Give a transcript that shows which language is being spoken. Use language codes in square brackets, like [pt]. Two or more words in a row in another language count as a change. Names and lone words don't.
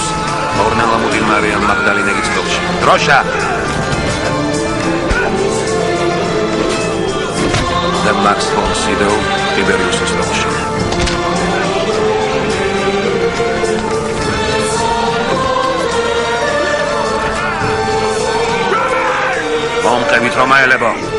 [en] Ornella Mudin Maria Magdalena Gitzkovci. Drosha! The Max von Sydow, Tiberius Drosha. [ka] მომყევით რომაელებო.